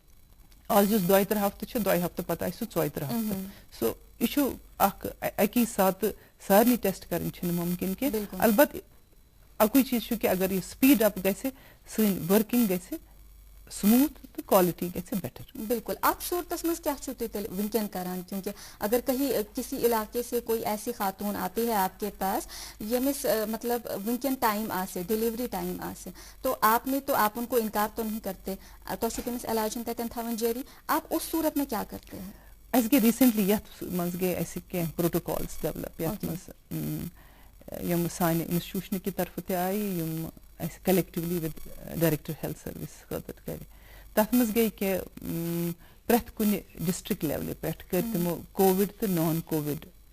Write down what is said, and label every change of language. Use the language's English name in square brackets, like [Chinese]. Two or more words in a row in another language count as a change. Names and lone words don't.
[Kashmiri] آز یُس 2-3 ہفتہٕ چھُ 2 ہفتہٕ پتہٕ آسہِ سُہ 34 ہفتہٕ سو یہِ چھُ اکھ اکی ساتہٕ سارنٕے ٹیسٹ کرٕنۍ چھِنہٕ مُمکِن کینٛہہ البتہٕ اکُے چیٖز چھُ کہِ اگر یہِ [English] speed up [Kashmiri] گژھِ سٲنۍ ؤرکِنگ گژھِ سموٗتھ تہٕ کوالٹی گژھِ بیٹر [Urdu] بالکل آپ [Kashmiri] صورتس منٛز کیٛاہ چھُو تُہۍ تیٚلہِ وٕنکٮ۪ن کران [Urdu] کیونکہ اگر کہیں کسی علاقے سے کوئی ایسی خاتون آتی ہے آپ کے پاس [Kashmiri] ییٚمِس مطلب وٕنکٮ۪ن ٹائم آسہِ ڈیلیوری ٹائم آسہِ [Urdu] تو آپ نے تو آپ ان کو انکار تو نہیں کرتے [Kashmiri] تۄہہِ چھُو تٔمِس علاجن تتٮ۪ن تھاوان جٲری [Urdu] آپ اس صورت میں کیٛاہ کرتے ہیں [Kashmiri] اَسہِ گٔے ریٖسنٹلی یتھ منٛز گٔے اَسہِ کینٛہہ [English] protocols develop [Kashmiri] یتھ منٛز یِم سانہِ انسٹیوشنہٕ کہِ طرفہٕ تہِ آیہِ یِم اَسہِ [English] collectively with Director Health Services [Kashmiri] خٲطرٕ کرِ تتھ منٛز گٔے کہِ پرٛٮ۪تھ کُنہِ [English] district level [Kashmiri] پٮ۪ٹھ کٔرۍ تِمو کووِڈ تہٕ [English] non COVID